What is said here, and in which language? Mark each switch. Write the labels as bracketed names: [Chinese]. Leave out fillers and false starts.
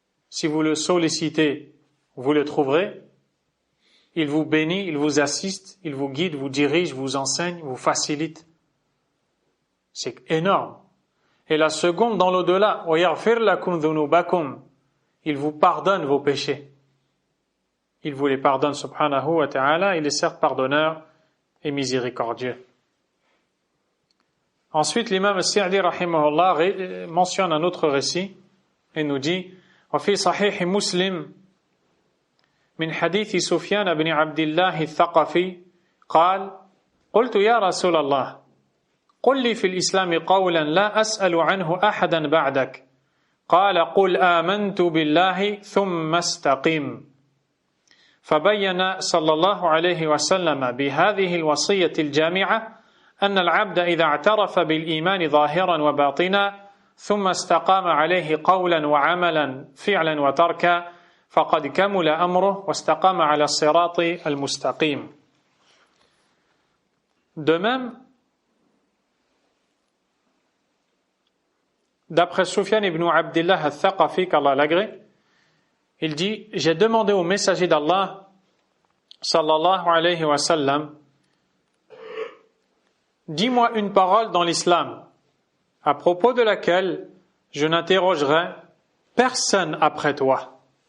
[French] Si vous le sollicitez, vous le trouverez. il vous bénit, il vous assiste, il vous guide, vous dirige, vous enseigne, vous facilite. C'est énorme. Et la seconde, dans l'au-delà, [Arabic] وَيَغْفِرْ لَكُمْ ذُنُوبَكُمْ, [French] il vous pardonne vos péchés. Il vous les pardonne, subhanahu wa ta'ala, il est certes pardonneur et miséricordieux. Ensuite, l'imam As-Sa'di, rahimahullah, mentionne un autre récit et nous dit [Arabic] وفي صحيح مسلم من حديث سفيان بن عبد الله الثقفي قال قلت يا رسول الله قل لي في الإسلام قولا لا أسأل عنه أحدا بعدك قال قل آمنت بالله ثم استقم فبين صلى الله عليه وسلم بهذه الوصية الجامعة أن العبد إذا اعترف بالإيمان ظاهرا وباطنا ثم استقام عليه قولا وعملا فعلا وتركا فقد كمل أمره واستقام على الصراط المستقيم. [French] De même, d'après Sufyan ibn Abdillah al-Thaqafi, qu'Allah l'agrée, il dit, j'ai demandé au messager d'Allah, sallallahu alayhi wa sallam, dis-moi une parole dans l'islam, à propos de laquelle je n'interrogerai personne après toi.